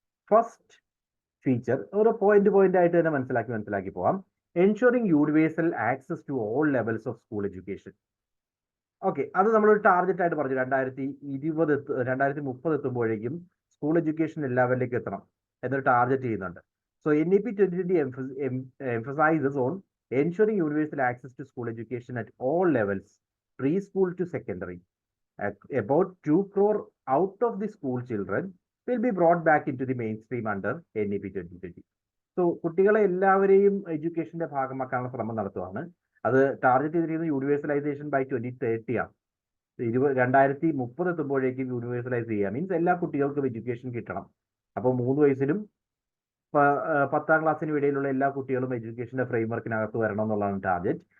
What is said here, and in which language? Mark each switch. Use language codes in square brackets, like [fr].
[ml] First feature ഒരു point ആയിട്ട് തന്നെ മനസ്സിലാക്കി പോവാം. [en] Ensuring universal access to all levels of school education. [ml] Okay, അത് നമ്മളൊരു ടാർഗറ്റ് ആയിട്ട് പറഞ്ഞു. 2030 എത്തുമ്പോഴേക്കും സ്കൂൾ എഡ്യൂക്കേഷൻ എല്ലാ ലെവലിലേക്ക് എത്തണം എന്നൊരു ടാർഗറ്റ് ചെയ്യുന്നുണ്ട്. [en] So NEP 2020 emphasizes on ensuring universal access to school education at all levels, preschool to secondary. About 2 crore out of the school children will be brought back into the mainstream under NEP 2020. [ml] So കുട്ടികളെ എല്ലാവരെയും എഡ്യൂക്കേഷന്റെ ഭാഗമാക്കാനുള്ള ശ്രമം നടത്തുവാണ്. അത് target ചെയ്തിരിക്കുന്നത് universalisation by 2030 ആണ്. 2030 എത്തുമ്പോഴേക്കും യൂണിവേഴ്സലൈസ് ചെയ്യുക, means എല്ലാ കുട്ടികൾക്കും എഡ്യൂക്കേഷൻ കിട്ടണം. അപ്പോൾ 3 വയസ്സിലും 10ാം ക്ലാസ്സിനും ഇടയിലുള്ള എല്ലാ കുട്ടികളും എഡ്യൂക്കേഷന്റെ ഫ്രെയിംവർക്കിനകത്ത് വരണം എന്നുള്ളതാണ് ടാർഗറ്റ്.